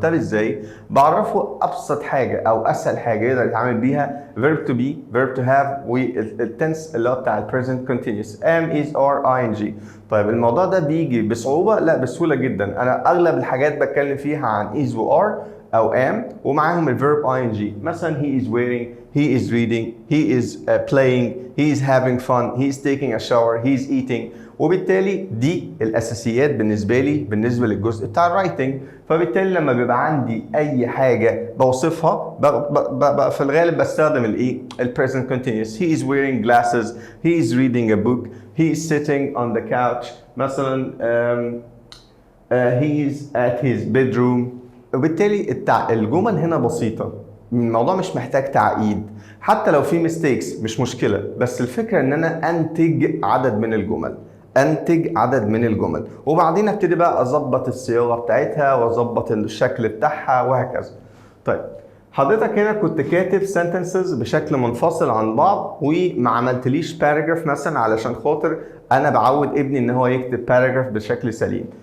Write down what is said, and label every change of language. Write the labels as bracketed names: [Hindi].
[Arabic] طب ازاي؟ بعرفه ابسط حاجه او اسهل حاجه يقدر يتعامل بيها [English] verb to be verb to have [Arabic] والتنس اللي هو بتاع البريزنت كونتينيوس [English] am is are ing. [Arabic] طيب الموضوع ده بيجي بصعوبه؟ لا بسهوله جدا. انا اغلب الحاجات بتكلم فيها عن is و are او am ومعاهم الverb ing. مثلا [English] he is wearing، he is reading، he is playing، he is having fun، he is taking a shower، he is eating. [Arabic] وبالتالي دي الاساسيات بالنسبه لي بالنسبه للجزء بتاع الرايتنج. فبالتالي لما بيبقى عندي اي حاجه بوصفها بقى في الغالب بستخدم الايه؟ البريزنت كونتينيوس. [English] he is wearing glasses، he is reading a book، he is sitting on the couch. [Arabic] مثلا [English] he is at his bedroom. [Arabic] وبالتالي الجمل هنا بسيطه، الموضوع مش محتاج تعقيد. حتى لو في ميستيكس مش مشكله، بس الفكره ان انا انتج عدد من الجمل، انتج عدد من الجمل، وبعدين ابتدي بقى اظبط الصياغه بتاعتها واظبط الشكل بتاعها وهكذا. طيب حضرتك هنا كنت كاتب sentences بشكل منفصل عن بعض وما عملتليش paragraph مثلا، علشان خاطر انا بعود ابني ان هو يكتب paragraph بشكل سليم.